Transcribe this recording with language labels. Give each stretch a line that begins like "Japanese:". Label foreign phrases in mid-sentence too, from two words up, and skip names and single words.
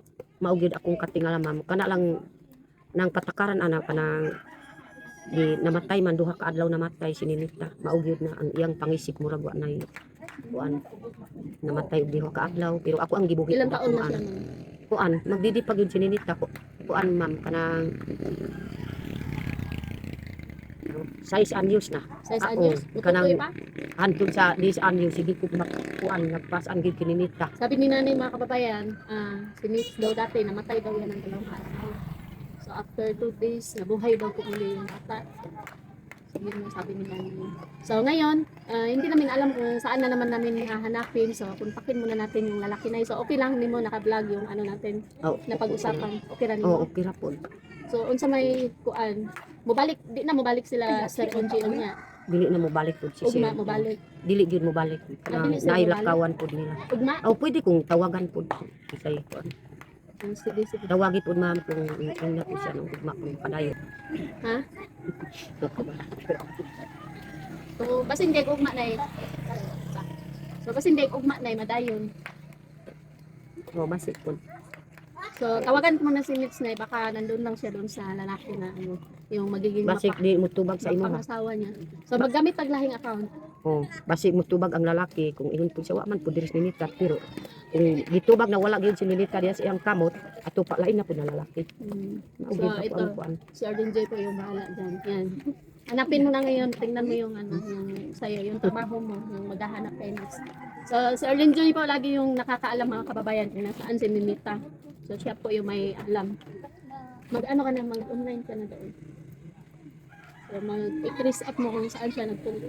Cebuano: mao gyud akong katingala ma'am kana lang nang patakaran ana kanang di namatay man duha ka adlaw namatay si Ninita mao gyud na ang iyang pangisip murag wa nay kuan namatay og duha ka adlaw pero ako ang gibuhi Ilang ko taon na kuan. siya nun? Kuan magdidi pa gyud si Ninita kuan ma'am kanang 6 anyos na. 6 anyos? kanang Utoy pa? hantod sa 10 anyos sige ko kuan nagpasan gyud kini Ninita.
Filipino: Sabi ni nanay mga kababayan, si Nitz daw dati, namatay daw yan ng dalawang araw. So
English: after 2 days,
Filipino: nabuhay daw po muli yung bata. So yun yung sabi ni nanay. So ngayon, hindi namin alam kung saan na naman namin hahanapin. So kontakin muna natin yung lalaki na yun. So okay lang, hindi mo naka-vlog yung ano natin na pag-usapan.
Cebuano: Okay rin mo. Okay ra pod. So unsa may kuan, di na mobalik sila Sir NGO niya. Dili na mo balik pod si Ugma Sir. mobalik. Dili gyud mo balik. Dili sila Nailakawan pod nila. Ugma? Pwede kong tawagan pod isay kuan. Sige, sige. Tawagi pod ma'am kung ina ko siya ng ugma kung padayon. Ha? So basin kay ugma na So basin kay ugma na madayon. Basik pod.
Filipino: So tawagan ko muna si Nitz na baka nandun lang siya doon sa lalaki na ano, yung magiging
Cebuano: Basik di mo tubag sa imo ha.
Filipino: pangasawa niya.
Cebuano: So maggamit tag lahing account. Basik mo tubag ang lalaki kung ingon pod siya wa man pod diri si Ninita pero kung gitubag na wala gyud si Ninita diya sa iyang kamot ato pa lain na pod na lalaki. Mao
Filipino: So
Cebuano: gyud ako
Filipino: ito,
Cebuano: ang kuan.
Filipino: si Arden J po yung bahala dyan. Yan. Hanapin mo na ngayon, tingnan mo yung ano, yung sa'yo, yung trabaho mo, yung maghahanap kayo next. So, si Arden J po lagi yung nakakaalam mga kababayan kung nasaan si Ninita. So, siya po yung may alam. Mag-ano ka na, mag-online ka na doon. So, mag-i-trace up mo kung saan siya nagpunta.